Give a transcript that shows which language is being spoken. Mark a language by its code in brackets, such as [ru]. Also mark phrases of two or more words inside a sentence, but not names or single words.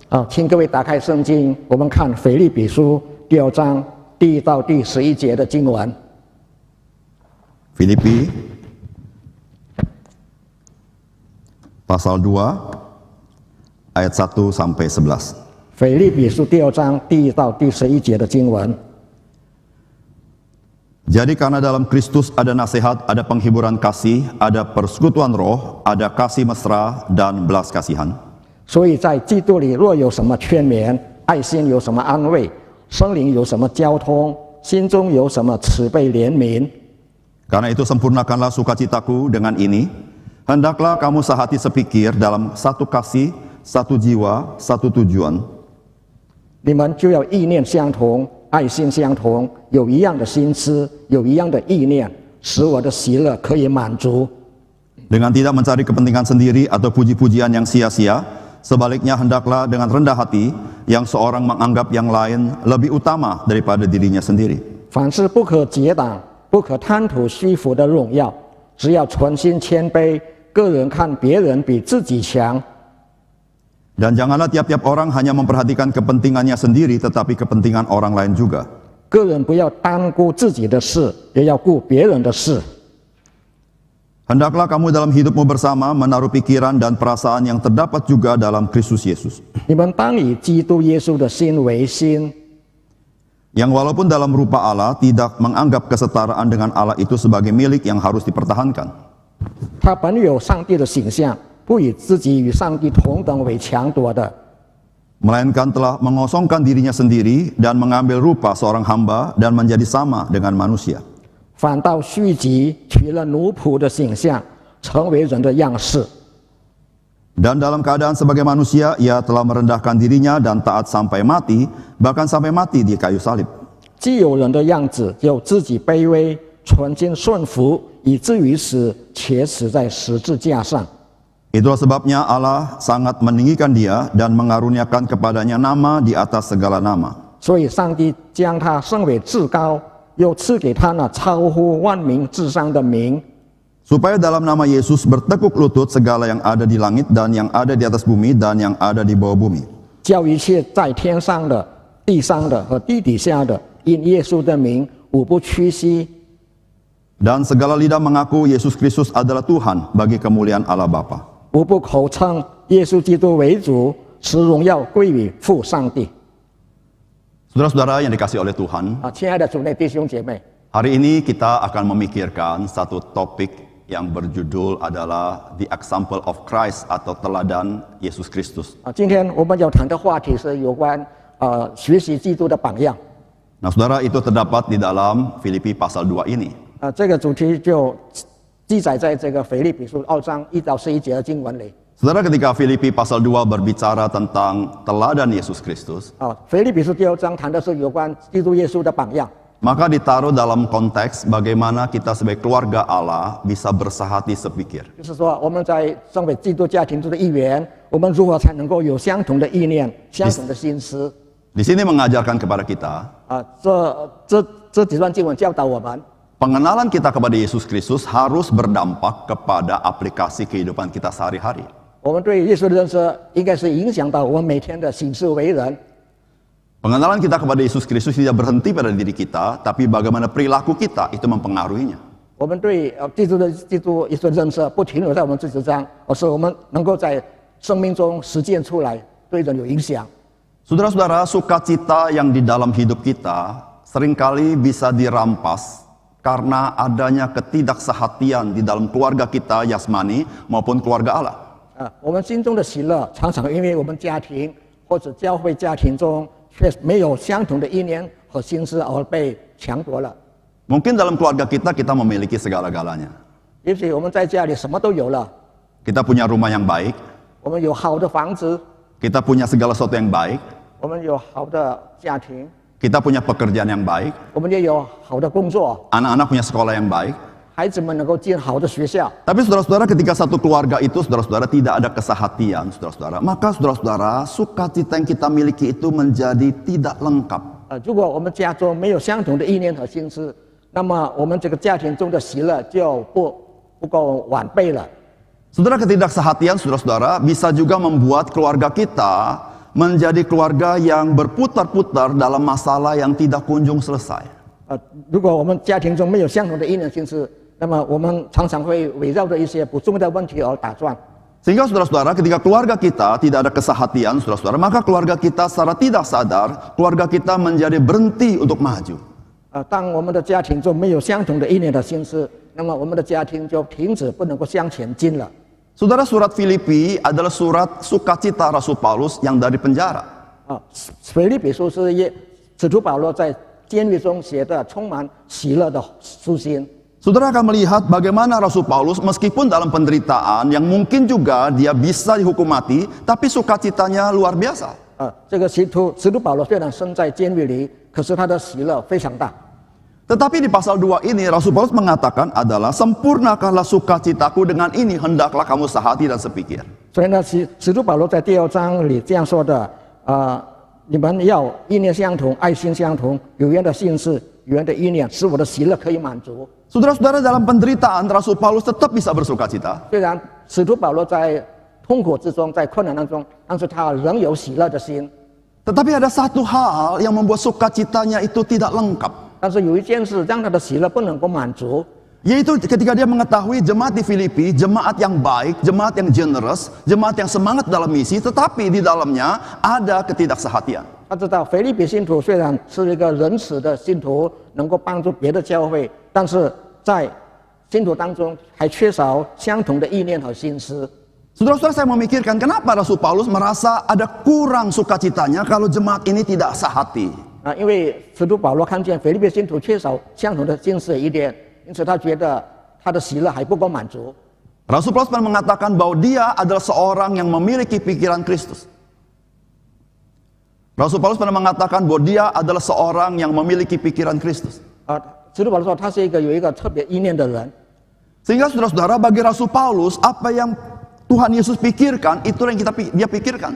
[id] Filipi pasal 2 ayat 1 sampai 11. [zh] 腓立比书第2章第1到第11节的经文。 [id] Jadi karena dalam Kristus ada nasihat, ada penghiburan kasih, ada persekutuan roh, ada kasih mesra dan belas kasihan. [zh] 所以在基督里若有什么劝勉、爱心有什么安慰、圣灵有什么交通、心中有什么慈悲怜悯。 [id] Karena itu sempurnakanlah sukacitaku dengan ini. Hendaklah kamu sehati sepikir dalam satu kasih, satu jiwa, satu tujuan. [zh] 你们就要意念相同，爱心相同，有一样的心思，有一样的意念，使我的喜乐可以满足。 [id] Dengan tidak mencari kepentingan sendiri atau puji-pujian yang sia-sia, sebaliknya hendaklah dengan rendah hati, yang seorang menganggap yang lain lebih utama daripada dirinya sendiri. [zh] 凡事不可结党，不可贪图虚浮的荣耀，只要存心谦卑，个人看别人比自己强。 [id] Dan janganlah tiap-tiap orang hanya memperhatikan kepentingannya sendiri, tetapi kepentingan orang lain juga. [zh] 个人不要单顾自己的事，也要顾别人的事。 [id] Hendaklah kamu dalam hidupmu bersama menaruh pikiran dan perasaan yang terdapat juga dalam Kristus Yesus. [zh] 你们当以基督耶稣的心为心， [id] Yang walaupun dalam rupa Allah tidak menganggap kesetaraan dengan Allah itu sebagai milik yang harus dipertahankan. [zh] 他本有上帝的形象，不以自己与上帝同等为强夺的， [id] Melainkan telah mengosongkan dirinya sendiri dan mengambil rupa seorang hamba dan menjadi sama dengan manusia. [zh] 反倒虚己，取了奴仆的形象，成为人的样式。 [id] Dan dalam keadaan sebagai manusia, ia telah merendahkan dirinya dan taat sampai mati, bahkan sampai mati di kayu salib. [zh] 既有人的样子，就自己卑微，存心顺服，以至于死，且死在十字架上。 [id] Itulah sebabnya Allah sangat meninggikan dia dan mengaruniakan kepadanya nama di atas segala nama. [zh] 所以上帝将他升为至高，又赐给他那超乎万民之上的名。 [id] supaya dalam nama Yesus bertekuk lutut segala yang ada di langit dan yang ada di atas bumi dan yang ada di bawah bumi. [zh] 叫一切在天上的、地上的和地底下的，因耶稣的名，无不屈膝。 [id] Dan segala lidah mengaku Yesus Kristus adalah Tuhan bagi kemuliaan Allah Bapa. [zh] 无不口称耶稣基督为主，使荣耀归于父上帝。 [id] Saudara-saudara yang dikasihi oleh Tuhan, [zh] 亲爱的主内弟兄姐妹， [id] hari ini kita akan memikirkan satu topik yang berjudul adalah [en] The Example of Christ [id] atau teladan Yesus Kristus. [zh] 今天我们要谈的话题是有关学习基督的榜样。 [id] Nah, saudara, itu terdapat di dalam Filipi pasal 2 ini. [zh] 这个主题就记载在这个腓立比书2章1到11节的经文里。 [id] Saudara, ketika Filipi pasal 2 berbicara tentang teladan Yesus Kristus, [zh] 腓立比书第2章谈的是有关基督耶稣的榜样。 [id] maka ditaruh dalam konteks bagaimana kita sebagai keluarga Allah bisa bersahati sepikir. [zh] 就是说，我们在身为基督家庭中的一员，我们如何才能够有相同的意念、相同的心思？ [id] Di sini mengajarkan kepada kita [zh] 这几段经文教导我们， [id] pengenalan kita kepada Yesus Kristus harus berdampak kepada aplikasi kehidupan kita sehari-hari. [zh] 我们对耶稣的认识应该是影响到我们每天的行事为人。 [id] Pengenalan kita kepada Yesus Kristus tidak berhenti pada diri kita, tapi bagaimana perilaku kita itu mempengaruhinya. [zh] 我们对基督耶稣的认识不停留在我们自己身上，而是我们能够在生命中实践出来，对人有影响。 [id] Saudara-saudara, sukacita yang di dalam hidup kita seringkali bisa dirampas karena adanya ketidaksehatian di dalam keluarga kita yasmani maupun keluarga Allah. [zh] 我们心中的喜乐常常因为我们家庭或者教会家庭中却没有相同的意念和心思而被抢夺了。 [id] Mungkin dalam keluarga kita memiliki segala-galanya. [zh] 也许我们在家里什么都有了， [id] Kita punya rumah yang baik, [zh] 我们有好的房子， [id] kita punya segala sesuatu yang baik, [zh] 我们有好的家庭， [id] kita punya pekerjaan yang baik, [zh] 我们也有好的工作， [id] anak-anak punya sekolah yang baik. [zh] 孩子们能够进好的学校。 [id] Tapi saudara-saudara, ketika satu keluarga itu saudara-saudara tidak ada kesehatian, saudara-saudara, maka saudara-saudara sukacita yang kita miliki itu menjadi tidak lengkap. [zh] 如果我们家中没有相同的意念和心思，那么我们这个家庭中的喜乐就不够完备了。 [id] Saudara, ketidaksehatian saudara-saudara bisa juga membuat keluarga kita menjadi keluarga yang berputar-putar dalam masalah yang tidak kunjung selesai. [zh] 如果我们家庭中没有相同的意念心思，那么我们常常会围绕着一些不重要的问题而打转。 [id] Sehingga saudara-saudara, ketika keluarga kita tidak ada kesehatian, saudara-saudara, maka keluarga kita secara tidak sadar, keluarga kita menjadi berhenti untuk maju. [zh] 当我们的家庭中没有相同的意念的心思，那么我们的家庭就停止不能够向前进了。 [id] Saudara, surat Filipi adalah surat sukacita Rasul Paulus yang dari penjara. [zh] 腓立比书是使徒保罗在监狱中写的充满喜乐的书信。 [id] Saudara akan melihat bagaimana Rasul Paulus meskipun dalam penderitaan yang mungkin juga dia bisa dihukum mati, tapi sukacitanya luar biasa. [zh] 这个使徒保罗虽然身在监狱里，可是他的喜乐非常大。 [id] Tetapi di pasal 2 ini Rasul Paulus mengatakan adalah sempurnakanlah sukacitaku dengan ini hendaklah kamu sehati dan sepikir. [zh] 所以呢，使徒保罗在第2章里这样说的：你们要意念相同，爱心相同，有缘的心事，有缘的意念，使我的喜乐可以满足。 [id] Saudara-saudara, dalam penderitaan Rasul Paulus tetap bisa bersukacita. [zh] 虽然使徒保罗在痛苦之中，在困难当中，但是他仍有喜乐的心。 [id] Tetapi ada satu hal yang membuat sukacitanya itu tidak lengkap. [zh] 但是有一件事让他的喜乐不能够满足， [id] Yaitu ketika dia mengetahui jemaat di Filipi, jemaat yang baik, jemaat yang generous, jemaat yang semangat dalam misi, tetapi di dalamnya ada ketidaksehatian. [zh] 他知道腓立比信徒虽然是一个仁慈的信徒，能够帮助别的教会，但是在信徒当中还缺少相同的意念和心思。 [id] Saudara-saudara, saya memikirkan kenapa Rasul Paulus merasa ada kurang sukacitanya kalau jemaat ini tidak sehati. [zh] 因为使徒保罗看见腓立比信徒缺少相同的心思一点，因此他觉得他的喜乐还不够满足。 [id] Rasul Paulus pernah mengatakan bahwa dia adalah seorang yang memiliki pikiran Kristus. Rasul Paulus pernah mengatakan bahwa dia adalah seorang yang memiliki pikiran Kristus. [zh] 使徒保罗说他是有一个特别意念的人。 [id] Sehingga saudara-saudara, bagi Rasul Paulus apa yang Tuhan Yesus pikirkan itulah yang dia pikirkan.